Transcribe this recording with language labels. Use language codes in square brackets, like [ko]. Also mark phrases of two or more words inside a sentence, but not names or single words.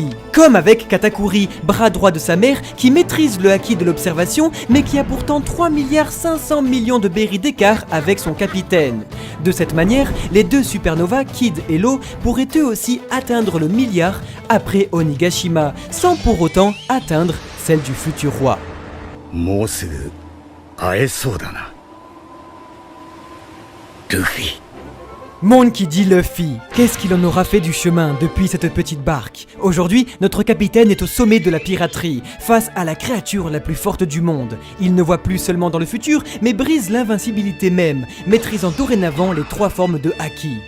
[fr] Comme avec Katakuri, bras droit de sa mère, qui maîtrise le haki de l'observation, mais qui a pourtant 3,5 milliards de berries d'écart avec son capitaine. De cette manière, les deux supernovas, Kid et Law, pourraient eux aussi atteindre le milliard après Onigashima, sans pour autant atteindre celle du futur roi. [ja] もうすぐ会えそうだな。ルフィ。 [fr] Monkey D. Luffy, qu'est-ce qu'il en aura fait du chemin depuis cette petite barque? Aujourd'hui, notre capitaine est au sommet de la piraterie, face à la créature la plus forte du monde. Il ne voit plus seulement dans le futur, mais brise l'invincibilité même, maîtrisant dorénavant les 3 formes de haki.